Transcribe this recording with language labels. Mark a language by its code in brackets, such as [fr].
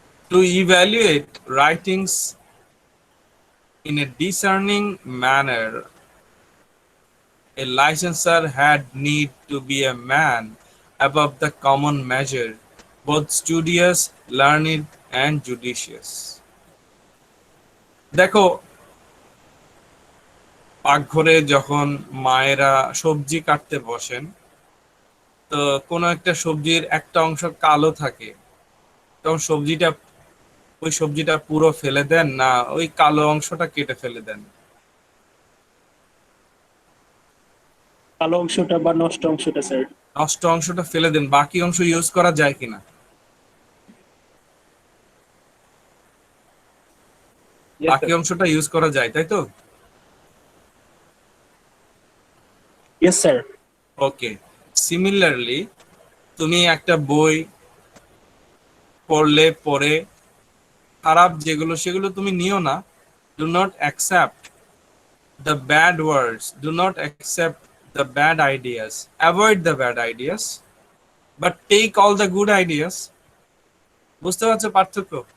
[en] To evaluate writings in a discerning manner, a licensor had need to be a man above the common measure, both studious, learned, and judicious. [bn] দেখো, পাকঘরে যখন মায়েরা সবজি কাটতে বসেন, তো কোনো একটা সবজির একটা অংশ কালো থাকে, তখন ওই সবজিটা পুরো ফেলে দেন না ওই কালো অংশটা কেটে ফেলে দেন? কালো অংশটা বা নষ্ট অংশটা স্যার। নষ্ট অংশটা ফেলে দেন, বাকি অংশ ইউজ করা যায় কিনা? [en] Yes, [bn] বাকি [en] sir. [bn] অংশটা ইউজ করা যায়, তাই তো? [en] Yes, sir. [bn] ওকে, সিমিলারলি তুমি একটা বই পড়ে খারাপ যেগুলো সেগুলো তুমি নিও না। [en] Do not accept the bad words, do not accept the bad ideas, avoid the bad ideas, but take all the good ideas. [bn] বুঝতে পারছো পার্থক্য?